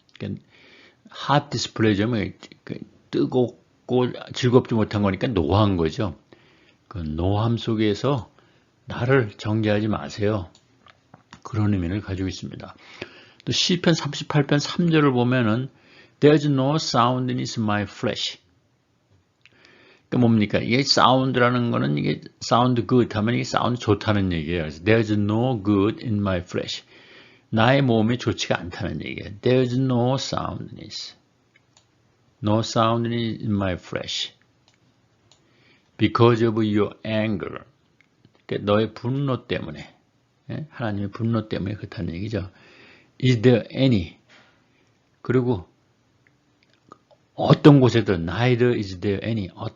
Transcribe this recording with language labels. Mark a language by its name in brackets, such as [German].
[Korean] 그러니까 [English] heart displeasure [Korean] 면 뜨겁고 즐겁지 못한 거니까 노한 거죠. 그 노함 속에서 나를 정죄하지 마세요. 그런 의미를 가지고 있습니다. 또 시편 38편 3절을 보면은 [English] There's no soundness in my flesh. [Korean] 그러니까 뭡니까? 이게 사운드라는 거는 이게 [English] sound good [Korean] 하면 이게 사운드 좋다는 얘기예요. [English] 그래서 There's no good in my flesh. [Korean] 나의 몸이 좋지가 않다는 얘기예요. [English] There's no soundness. No soundness in my flesh. Because of your anger. [Korean] 그러니까 너의 분노 때문에. 하나님의 분노 때문에 그렇다는 얘기죠. [English] Is there any? [Korean] 그리고 어떤 곳에도 [English] neither is there any.